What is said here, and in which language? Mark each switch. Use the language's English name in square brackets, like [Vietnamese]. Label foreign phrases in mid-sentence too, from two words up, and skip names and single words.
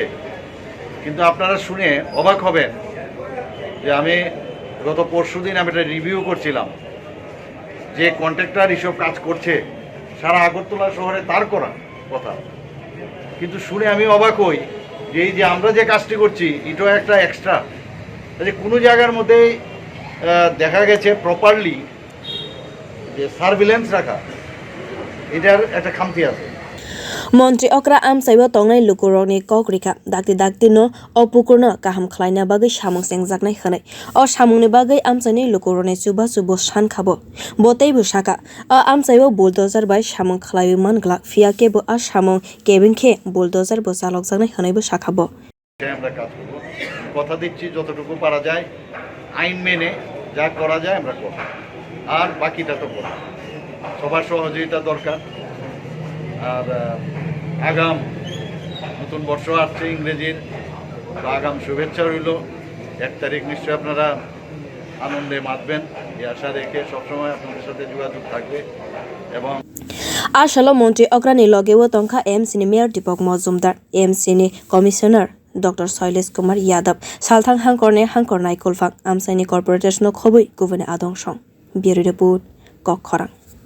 [Bangla] কিন্তু আপনারা শুনে অবাক হবেন যে আমি গত পরশুদিন আমি একটা রিভিউ করছিলাম, যে কন্ট্রাক্টর এসব কাজ করছে সারা আগরতলা শহরে, তার করা কথা। কিন্তু শুনে আমি অবাক হই যে এই যে আমরা যে কাজটি করছি, এটাও একটা এক্সট্রা, যে কোনো জায়গার মধ্যে দেখা গেছে প্রপারলি যে সার্ভিলেন্স রাখা, এটার একটা খামতি আছে। [Kok Borok] Montri okra amchaibo tongnai lukurokni kokrika dakti no o pukurno kaham khwlaina bagwi samung sengjaknai khwnai. O samungni bagwi amchaini lukurokni chuba san khabo. Botei bo saka o amchaibo bulldozer bai samung khwlaiwi mangla fia kebo a samung kebingkhe bulldozer bo chalokjaknai khwnai bo sakabo. [Bangla] আমরা কাজ করব, কথা দিচ্ছি যতটুকু পারা যায় আইন মেনে যা করা যায় আমরা করব, আর বাকিটা তো করব। সবার সহযোগিতা দরকার। আর আগাম নতুন বর্ষ আসছে ইংরেজির, আগাম শুভেচ্ছা রইল। 1 তারিখ নিশ্চয়ই আপনারা আনন্দে মাতবেন, এই আশা রেখে সবসময় আপনাদের সাথে যোগাযোগ থাকবে। এবং [Kok Borok] Salo montri okra ni logewo thangkha AMC ni mayor Deepak Mojumdar, AMC ni commissioner Dr. Shailesh Kumar Yadav, salthang hangkorne hangkornai kulfang, amchaini corporation khobui gubune adong song. [English] Bureau report, [Kok Borok] Khwrain.